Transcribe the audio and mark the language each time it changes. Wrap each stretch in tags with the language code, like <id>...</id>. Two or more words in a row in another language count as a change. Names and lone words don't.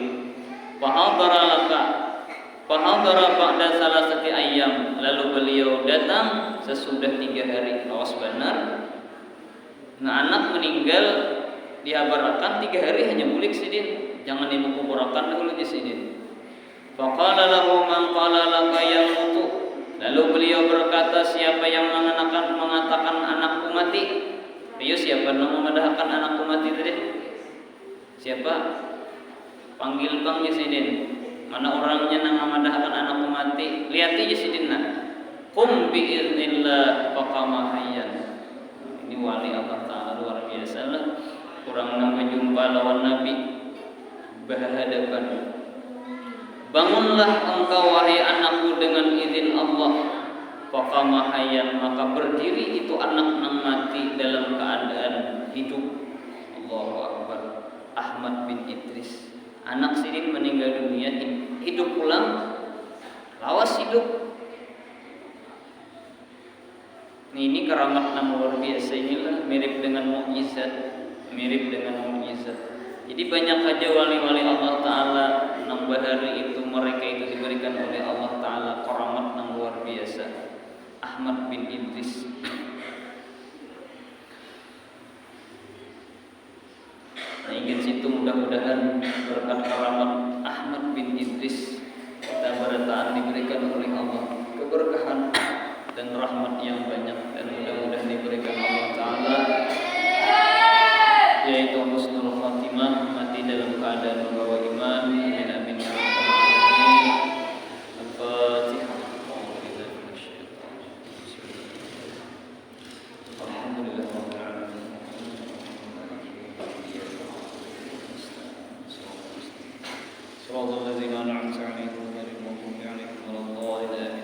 <ar>فحضر بعد ثلاثة أيام,</ar> <id>lalu beliau datang sesudah 3 hari.</id> <bjn>Awas benar. Nah anak meninggal dihabarkan 3 hari hanya bulik sidin, jangan dikuburkan dahulu di sidin.</bjn> <ar>فقال له من قال لك يموت,</ar> <id>lalu beliau berkata, siapa yang mengatakan anakku mati? Ayo siapa yang mengatakan anakku mati tadi? Siapa? Panggil bang Yesidin. Mana orangnya yang mengatakan anakku mati? Lihat aja Yesidin.</id> <ar>قم بإذن الله فقام حيا.</ar> <bjn>Ini wali Allah Ta'ala luar biasa lah. Kurang nang berjumpa lawan Nabi berhadapan.</bjn> <id>Bangunlah engkau wahai anakku dengan izin Allah.</id> <ar>فقام حيا,</ar> <bjn>maka berdiri itu anak nang mati dalam keadaan hidup.</bjn> <ar>الله أكبر. Ahmad bin Idris,</ar> <bjn>anak sidin meninggal dunia, hidup pulang, lawas hidup. Ini keramat nang luar biasa. Inilah mirip dengan mukjizat, Jadi banyak saja wali-wali Allah Ta'ala nang bahari itu, mereka itu diberikan oleh Allah Ta'ala keramat nang luar biasa. Ahmad bin Idris. Nah ingin situ mudah-mudahan berkat keramat Ahmad bin Idris kita berataan diberikan oleh Allah dan rahmat yang banyak, dan mudah-mudahan diberikan Allah Ta'ala yaitu</bjn> <ar>حسن الخاتمة,</ar> <bjn>mati dalam keadaan membawa iman.</bjn> <ar>آمين آمين يا رب العالمين. Al-Fatihah. الحمد لله رب العالمين. صراط الذين أنعمت عليهم غير المغضوب عليهم ولا الضالين.</ar>